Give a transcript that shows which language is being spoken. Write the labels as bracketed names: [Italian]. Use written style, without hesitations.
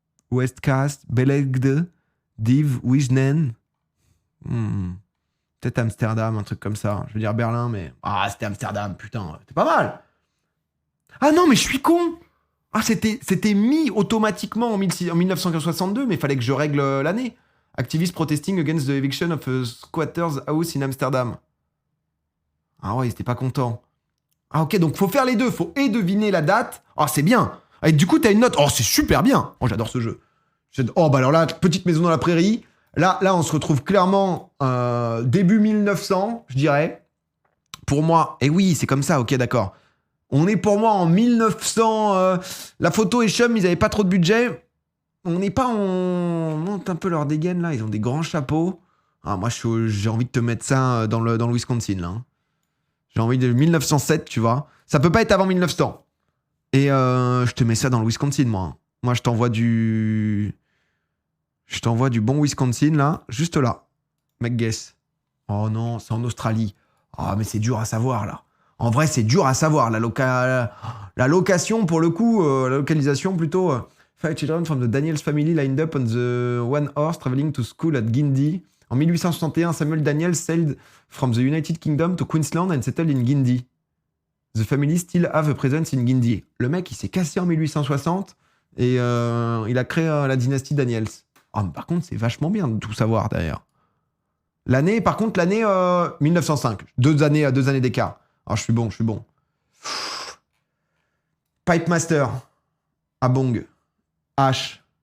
[French] Westcast, Belegde, Div, Wijnen. Peut-être Amsterdam, un truc comme ça. Je veux dire Berlin, mais. Ah, c'était Amsterdam, putain, c'était pas mal. Ah non, mais je suis con. Ah, c'était mis automatiquement en 1962, mais il fallait que je règle l'année. [English] Activists protesting against the eviction of a squatter's house in Amsterdam. [French] Ah ouais, ils étaient pas contents. Ah ok, donc faut faire les deux. Faut et deviner la date. Ah, c'est bien. Et du coup, t'as une note. Oh, c'est super bien. Oh, j'adore ce jeu. Oh, bah alors là, petite maison dans la prairie. Là, on se retrouve clairement début 1900, je dirais. Pour moi, et oui, c'est comme ça, ok, d'accord. On est pour moi en 1900. La photo et Chum, ils avaient pas trop de budget. On n'est pas en. On monte un peu leur dégaine là. Ils ont des grands chapeaux. Ah, moi, j'ai envie de te mettre ça dans le Wisconsin là. Hein. J'ai envie de 1907, tu vois. Ça peut pas être avant 1900. Et je te mets ça dans le Wisconsin, moi. Hein. Moi, je t'envoie du. Je t'envoie du bon Wisconsin là, juste là. Mec, guess. Oh non, c'est en Australie. Ah, mais c'est dur à savoir là. En vrai, c'est dur à savoir. La location, pour le coup, la localisation plutôt. [English] Five children from the Daniels family lined up on the one horse traveling to school at Guindy. En 1861, Samuel Daniels sailed from the United Kingdom to Queensland and settled in Guindy. The family still have a presence in Guindy. [French] Le mec, il s'est cassé en 1860 et il a créé la dynastie Daniels. Oh, mais par contre, c'est vachement bien de tout savoir d'ailleurs. L'année 1905. Deux années d'écart. Alors, je suis bon. Pipe Master. Abong. H.